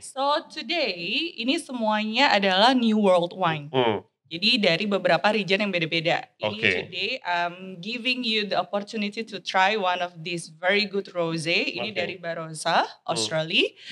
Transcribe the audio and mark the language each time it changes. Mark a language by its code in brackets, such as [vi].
[en] So today [id] ini semuanya adalah New World wine. Jadi dari beberapa region yang beda-beda. [en] Ini today I'm giving you the opportunity to try one of these very good rosé. [id] Ini dari Barossa, Australia.